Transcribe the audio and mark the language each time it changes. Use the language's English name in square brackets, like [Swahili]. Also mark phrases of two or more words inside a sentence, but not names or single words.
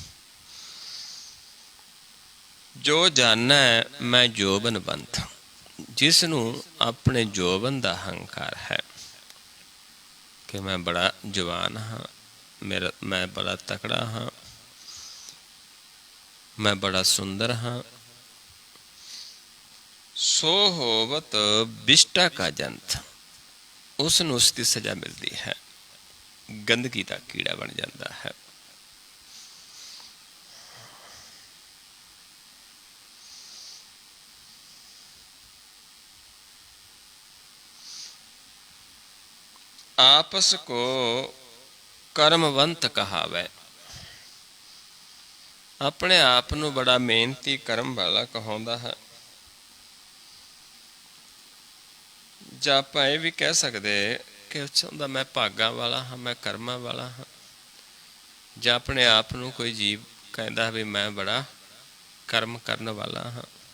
[Punjabi] ਜੋ ਜਾਣੈ ਮੈਂ ਜੋਬਨਵੰਤ, ਜਿਸ ਨੂੰ ਆਪਣੇ ਜੋਬਨ ਦਾ ਹੰਕਾਰ ਹੈ ਕਿ ਮੈਂ ਬੜਾ ਜਵਾਨ ਹਾਂ, ਮੈਂ ਬੜਾ ਤਕੜਾ ਹਾਂ, ਮੈਂ ਬੜਾ ਸੁੰਦਰ ਹਾਂ। ਸੋ ਹੋਵਤ ਬਿਸ਼ਟਾ ਕਾ ਜੰਤ, ਉਸ ਨੂੰ ਉਸ ਦੀ ਸਜ਼ਾ ਮਿਲਦੀ ਹੈ, ਗੰਦਗੀ ਦਾ ਕੀੜਾ ਬਣ ਜਾਂਦਾ ਹੈ। [Hindi] आपस को कर्मवंत कहावै, [Punjabi] ਆਪਣੇ ਆਪ ਨੂੰ ਬੜਾ ਮਿਹਨਤੀ ਕਰਮ ਵਾਲਾ ਕਹਾਉਂਦਾ ਹੈ। ਜਾਂ ਆਪਾਂ ਇਹ ਵੀ ਕਹਿ ਸਕਦੇ ਕਿ ਉਸ ਦਾ ਮੈਂ ਭਾਗਾਂ ਵਾਲਾ ਹਾਂ, ਮੈਂ ਕਰਮਾਂ ਵਾਲਾ ਹਾਂ। ਜਾਂ ਆਪਣੇ ਆਪ ਨੂੰ ਕੋਈ ਜੀਵ ਕਹਿੰਦਾ ਵੀ ਮੈਂ ਬੜਾ ਕਰਮ ਕਰਨ ਵਾਲਾ ਹਾਂ।